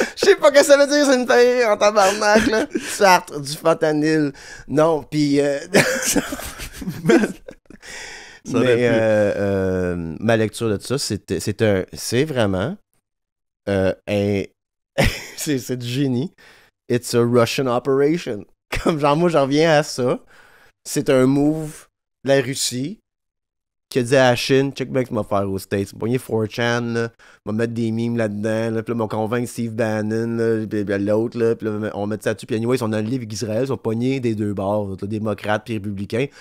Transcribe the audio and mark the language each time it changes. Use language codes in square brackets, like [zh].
[fr] Je sais pas ce que ça veut dire, c'est une taille en tabarnak, là. Sartre du fentanyl. Non, pis... ma lecture de ça, c'est vraiment c'est du génie. [en] It's a Russian operation. [fr] Comme genre, moi, j'en reviens à ça. C'est un move de la Russie qui a dit à la Chine, check bien ce qu'on va faire aux States. On va pogner 4chan, là, on va mettre des memes là-dedans, là, puis là, on va convaincre Steve Bannon, là, puis l'autre, là, puis là, on va mettre ça dessus. Puis anyway, ils sont dans le livre avec Israël, ils sont pognés des deux bords, là, démocrates puis républicains.